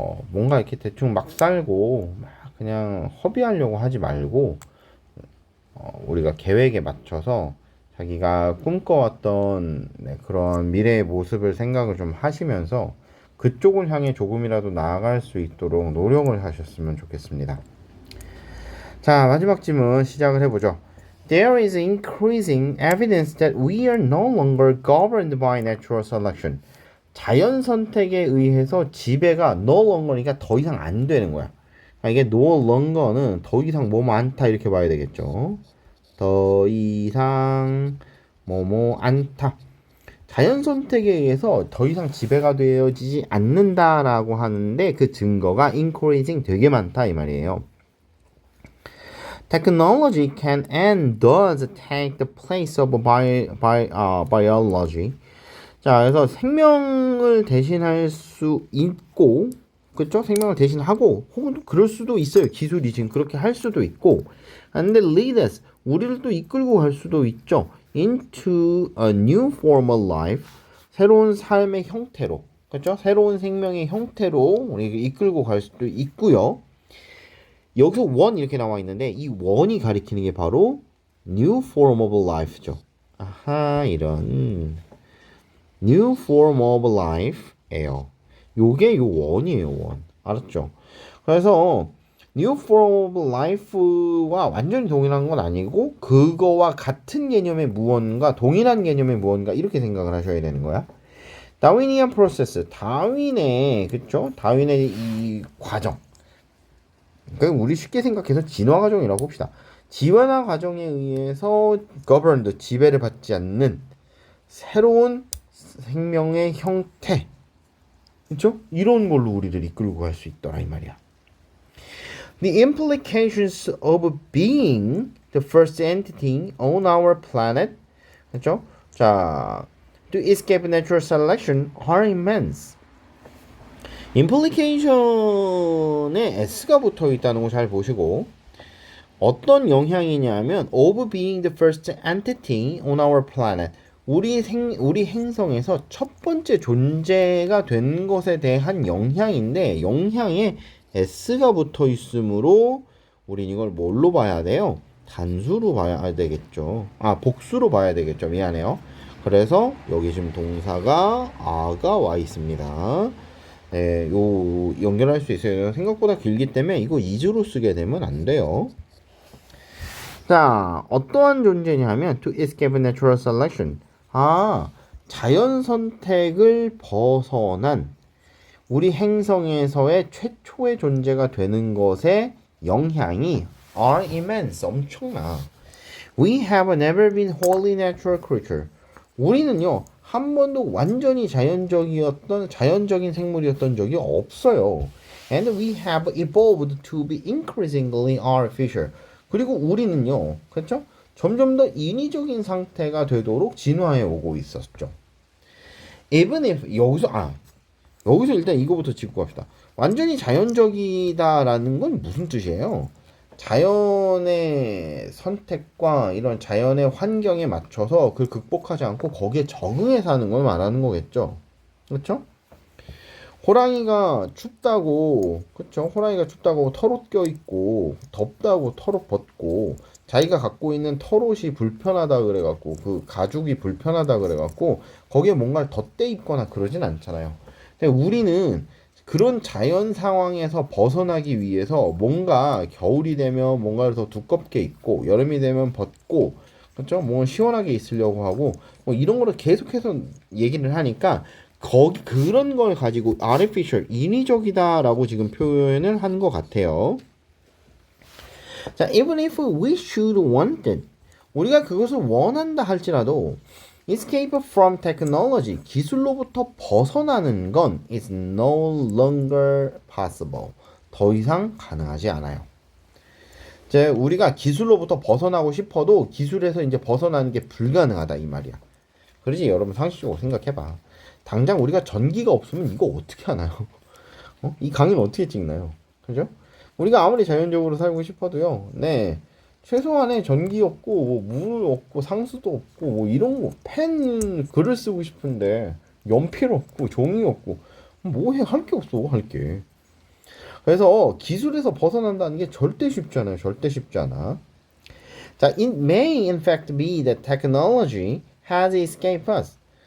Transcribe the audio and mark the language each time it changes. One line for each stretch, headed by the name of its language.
Korean: 뭔가 이렇게 대충 막 살고 막 그냥 허비하려고 하지 말고 우리가 계획에 맞춰서 자기가 꿈꿔왔던 네, 그런 미래의 모습을 생각을 좀 하시면서 그쪽을 향해 조금이라도 나아갈 수 있도록 노력을 하셨으면 좋겠습니다. 자, 마지막 질문 시작을 해보죠.
English: There is increasing evidence that we are no longer governed by natural selection.
Korean: 자연 선택에 의해서 지배가
English: no longer
Korean: 니까 더 이상 안 되는 거야. 이게
English: no longer
Korean: 는 더 이상 뭐뭐 않다 이렇게 봐야 되겠죠. 더 이상 뭐뭐 않다. 자연 선택에 의해서 더 이상 지배가 되어지지 않는다라고 하는데 그 증거가 increasing 되게 많다 이 말이에요.
English: Technology can and does take the place of biology.
Korean: 자, 그래서 생명을 대신할 수 있고, 그렇죠? 생명을 대신하고, 혹은 또 그럴 수도 있어요. 기술이 지금 그렇게 할 수도 있고, 근데
English: lead us,
Korean: 우리를 또 이끌고 갈 수도 있죠.
English: Into a new form of life,
Korean: 새로운 삶의 형태로, 그렇죠? 새로운 생명의 형태로 우리를 이끌고 갈 수도 있고요. 여기서 one 이렇게 나와 있는데 이 one이 가리키는 게 바로
English: new form of life
Korean: 죠. 아하, 이런
English: new form of life
Korean: 예요. 요게 요 one이에요, one. 알았죠? 그래서
English: new form of life
Korean: 와 완전히 동일한 건 아니고 그거와 같은 개념의 무언가, 동일한 개념의 무언가 이렇게 생각을 하셔야 되는 거야. 다윈이안 프로세스, 다윈의 그쵸? 다윈의 이 과정. 그러니까 우리 쉽게 생각해서 진화 과정이라고 봅시다. 진화 과정에 의해서 governed, 지배를 받지 않는 새로운 생명의 형태, 그렇죠? 이런 걸로 우리를 이끌고 갈 수 있더라 이 말이야.
English: The implications of being the first entity on our planet,
Korean: 그렇죠?
English: 자, to escape natural selection are immense.
Korean: implication에 s가 붙어 있다는 거 잘 보시고 어떤 영향이냐면
English: of being the first entity on our planet
Korean: 우리 행성에서 첫 번째 존재가 된 것에 대한 영향인데 영향에 s가 붙어 있으므로 우린 이걸 뭘로 봐야 돼요? 단수로 봐야 되겠죠. 복수로 봐야 되겠죠. 미안해요. 그래서 여기 지금 동사가 아가 와 있습니다. 네, 요 연결할 수 있어요. 생각보다 길기 때문에 이거 is로 쓰게 되면 안 돼요. 자, 어떠한 존재냐면
English: to escape natural selection.
Korean: 자연 선택을 벗어난 우리 행성에서의 최초의 존재가 되는 것의 영향이
English: are immense.
Korean: 엄청나.
English: We have never been wholly natural creature.
Korean: 우리는요. 한 번도 완전히 자연적인 생물이었던 적이 없어요.
English: And we have evolved to be increasingly artificial.
Korean: 그리고 우리는요, 그렇죠? 점점 더 인위적인 상태가 되도록 진화해 오고 있었죠.
English: Even if
Korean: 여기서 일단 이거부터 짚고 갑시다. 완전히 자연적이다라는 건 무슨 뜻이에요? 자연의 선택과 이런 자연의 환경에 맞춰서 그걸 극복하지 않고 거기에 적응해 사는 걸 말하는 거겠죠. 그렇죠? 호랑이가 춥다고, 그렇죠? 호랑이가 춥다고 털옷 껴입고 덥다고 털옷 벗고 자기가 갖고 있는 털옷이 불편하다 그래갖고 그 가죽이 불편하다 그래갖고 거기에 뭔가를 덧대 입거나 그러진 않잖아요. 근데 우리는 그런 자연 상황에서 벗어나기 위해서 뭔가 겨울이 되면 뭔가를 더 두껍게 입고 여름이 되면 벗고 그렇죠? 뭐 시원하게 있으려고 하고 뭐 이런 거를 계속해서 얘기를 하니까 거기 그런 걸 가지고 artificial 인위적이다라고 지금 표현을 한 것 같아요.
English: 자, even if we should want it,
Korean: 우리가 그것을 원한다 할지라도
English: escape from technology,
Korean: 기술로부터 벗어나는 건
English: is no longer possible.
Korean: 더 이상 가능하지 않아요. 이제 우리가 기술로부터 벗어나고 싶어도 기술에서 이제 벗어나는 게 불가능하다 이 말이야. 그러지 여러분 상식적으로 생각해봐. 당장 우리가 전기가 없으면 이거 어떻게 하나요? 이 강의는 어떻게 찍나요? 그죠? 우리가 아무리 자연적으로 살고 싶어도요. 네. 최소한의 전기 없고 뭐 물 없고 상수도 없고 뭐 이런 거 펜 글을 쓰고 싶은데 연필 없고 종이 없고 뭐 해 할 게 없어 할 게. 그래서 기술에서 벗어난다는 게 절대 쉽지 않아요. 절대 쉽지 않아.
English: 자, it may in fact be that technology has escaped us.